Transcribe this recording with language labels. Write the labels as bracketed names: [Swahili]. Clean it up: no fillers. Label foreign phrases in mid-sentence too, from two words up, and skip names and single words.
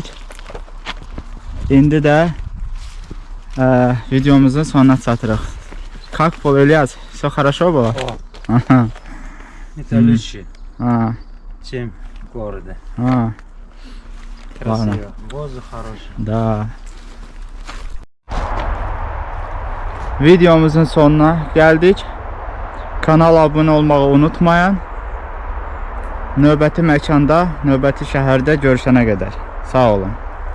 [Azerbaijani] İndi də videomuzun sonuna çatırıq. [Russian] Как был, Ильяс? Все хорошо было? Ага. Это лучше, А, чем в городе. а, ладно. Красиво. Воздух хороший. Da. [Azerbaijani] Videomuzun sonuna gəldik. Kanala abunə olmağı unutmayın. Növbəti məkanda, növbəti şəhərdə görüşənə qədər. Sağ olun.